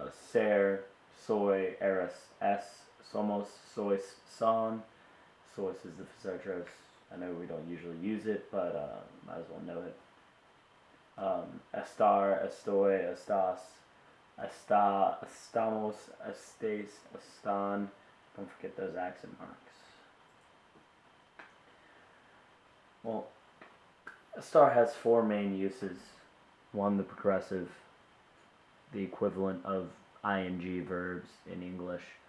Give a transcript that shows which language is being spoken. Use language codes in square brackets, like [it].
[es] Ser, soy, eres, es, somos, sois, son. [en] Sois is the thesaurus. I know we don't usually use it, but might as well know it. [es] Estar, estoy, estás, está, estamos, estés, están. [en] Don't forget those accent marks. Well, Estar has four main uses. One, the progressive, the equivalent of ing verbs in English.